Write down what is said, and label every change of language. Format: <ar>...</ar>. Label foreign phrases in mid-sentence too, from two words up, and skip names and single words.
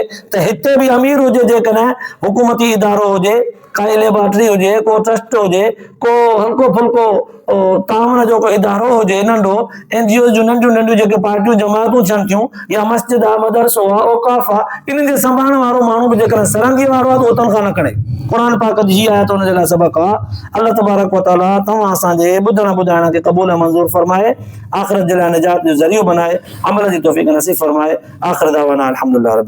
<sd>त हिते बि अमीर हुजे, जेकॾहिं हुकूमती इदारो हुजे, काई लेबॉरेटरी हुजे, को ट्रस्ट हुजे, को हल्को फुल्को ताउन जो को इदारो हुजे नंढो, NGO जूं नंढियूं जेके पार्टियूं जमातूं थियनि थियूं, या मस्जिद आहे, मदरसो आहे, औकाफ़ आहे, इन्हनि खे संभालण वारो माण्हू बि जेकॾहिं सरंगी वारो आहे त उहो तनख़्वाह न खणे। क़ुरान पाक जी हीअ आयत हुनजे लाइ सबक़ आहे। अल्लाह तबारक व तआला तव्हां असांजे ॿुधण ॿुधाइण खे क़बूल मंज़ूर फरमाए, आख़िरत जे लाइ निजात जो ज़रियो बनाए, अमल जी तौफ़ीक़ नसीब फरमाए।</sd> <ar>وآخر دعوانا الحمد لله رب</ar>